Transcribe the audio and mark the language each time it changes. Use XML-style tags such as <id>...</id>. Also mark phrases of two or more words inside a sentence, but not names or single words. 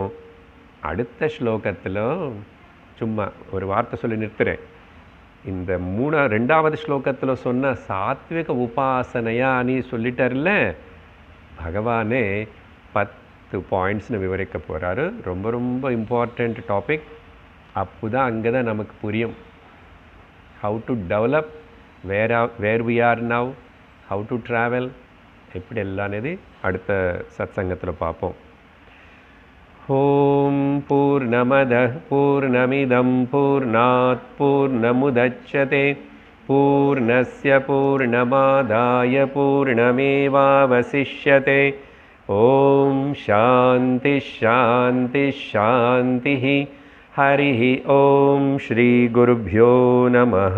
<ta>அடுத்த ஸ்லோகத்தில் சும்மா ஒரு வார்த்தை சொல்லி நிறுத்துகிறேன். இந்த ரெண்டாவது ஸ்லோகத்தில் சொன்ன சாத்விக உபாசனையா நீ சொல்லிட்டார்ல, பகவானே 10 பாயிண்ட்ஸ்னு விவரிக்க போகிறாரு. ரொம்ப ரொம்ப</ta> <en>important topic.</en> <ta>அப்போ தான் அங்கே தான் நமக்கு புரியும்</ta> <en>how to develop, where we are now, how to travel,</en> <ta>எப்படி எல்லானது அடுத்த சத்சங்கத்தில் பார்ப்போம்.</ta> <sa>ओं पूर्णमदः पूर्णमिदं पूर्णात् पूर्णमुदच्यते पूर्णस्य पूर्णमादाय पूर्णमेवावशिष्यते. ओं शान्ति शान्ति शान्ति. हरिः ओम श्री गुरुभ्यो नमः.</sa>